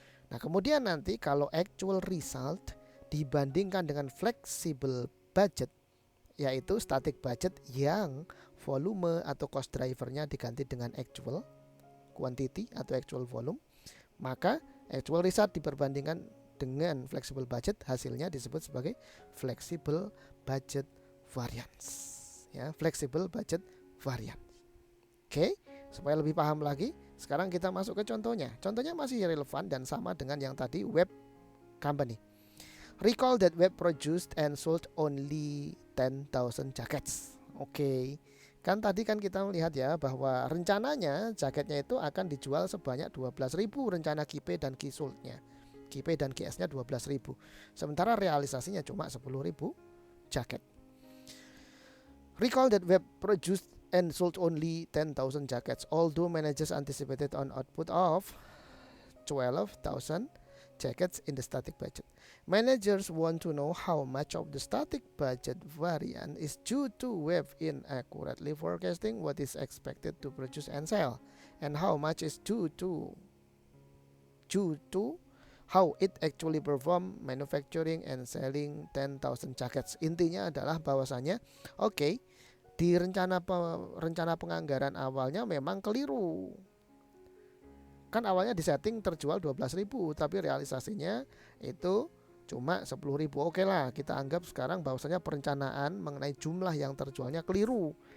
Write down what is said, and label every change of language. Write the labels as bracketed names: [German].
[Indonesian] Nah, kemudian nanti kalau actual result dibandingkan dengan flexible budget, yaitu static budget yang volume atau cost drivernya diganti dengan actual quantity atau actual volume, maka actual result diperbandingkan dengan flexible budget, hasilnya disebut sebagai flexible budget variance. Ya, flexible budget variance. Oke, supaya lebih paham lagi, sekarang kita masuk ke contohnya. Contohnya masih relevan dan sama dengan yang tadi, web company. [English] Recall that web produced and sold only 10,000 jackets. [Indonesian] Oke. Kan tadi kan kita melihat ya bahwa rencananya jaketnya itu akan dijual sebanyak 12.000 rencana KIP dan KISold-nya. KIP dan KS-nya 12.000. Sementara realisasinya cuma 10.000 jaket. [English] Recall that web produced and sold only 10,000 jackets, although managers anticipated on output of 12,000 jackets in the static budget. Managers want to know how much of the static budget variance is due to web inaccurately forecasting what is expected to produce and sell, and how much is due to how it actually perform manufacturing and selling 10,000 jackets. [Indonesian] Intinya adalah bahwasanya di rencana penganggaran awalnya memang keliru. Kan awalnya disetting terjual 12.000, tapi realisasinya itu cuma 10.000. Oke lah, kita anggap sekarang bahwasanya perencanaan mengenai jumlah yang terjualnya keliru.